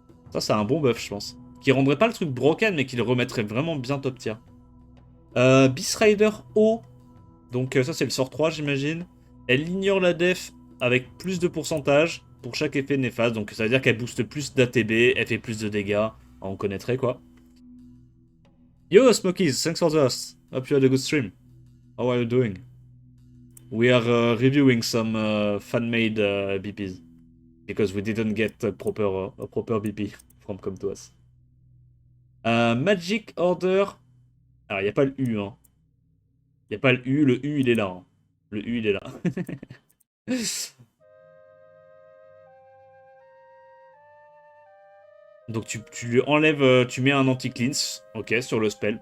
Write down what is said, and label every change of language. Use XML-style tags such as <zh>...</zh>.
<fr>Ça, c'est un bon buff, je pense. Qui rendrait pas le truc broken, mais qui le remettrait vraiment bien top tier. Beast Rider O. Donc, ça, c'est le sort 3, j'imagine. Elle ignore la def avec plus de pourcentage pour chaque effet néfaste. Donc, ça veut dire qu'elle booste plus d'ATB, elle fait plus de dégâts. On connaîtrait, quoi.</fr> <en>Yo, Smokies, thanks for the host. Hope you had a good stream. How are you doing? We are reviewing some fan-made BPs. Because we didn't get a proper BP from Come to Us. Magic Order.</en> <fr>Alors, il n'y a pas le U, hein. Il n'y a pas le U il est là. Hein. Le U il est là. Donc tu lui enlèves, tu mets un anti-cleanse, ok, sur le spell.</fr>